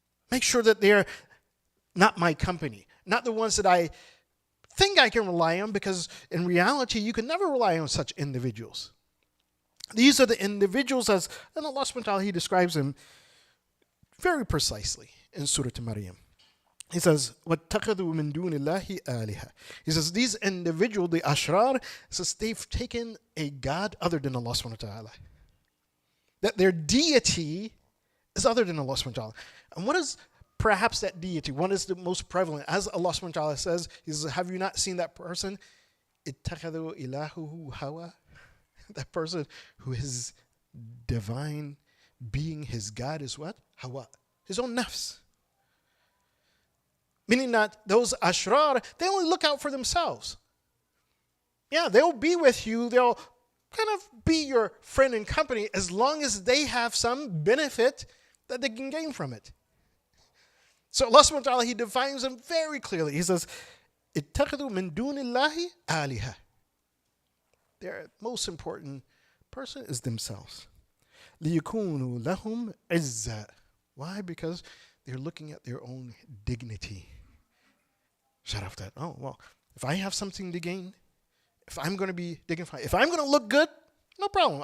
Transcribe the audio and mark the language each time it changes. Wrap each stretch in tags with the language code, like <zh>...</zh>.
<en>Make sure that they're not my company, not the ones that I think I can rely on, because in reality, you can never rely on such individuals. These are the individuals, and Allah subhanahu wa ta'ala, He describes them very precisely in Surah Maryam.</en> <ar>He says, وَاتَّخَذُوا مِن دُونِ اللَّهِ آلِهَةً.</ar> <en>He says, these individuals, the ashrar, says they've taken a god other than Allah subhanahu wa ta'ala. That their deity is other than Allah subhanahu wa ta'ala. And what is perhaps that deity? What is the most prevalent? As Allah subhanahu wa ta'ala says, He says, have you not seen that person?</en> <ar>اتَّخَذُوا إِلَهُهُ هَوَى.</ar> <en>That person who is divine being, his God is what? Hawa. His own nafs. Meaning that those ashrar, they only look out for themselves. Yeah, they'll be with you. They'll kind of be your friend and company as long as they have some benefit that they can gain from it. So Allah subhanahu wa ta'ala, He defines them very clearly.</en> <ar>He says, اتَّخَذُوا مِن دُونِ اللَّهِ آلِهَةً.</ar> <en>Their most important person is themselves.</en> <ar>لِيَكُونُوا لَهُمْ عِزًّا.</ar> <en>Why? Because they're looking at their own dignity. shut off that. Oh, well, if I have something to gain, if I'm going to be dignified, if I'm going to look good, no problem.</en>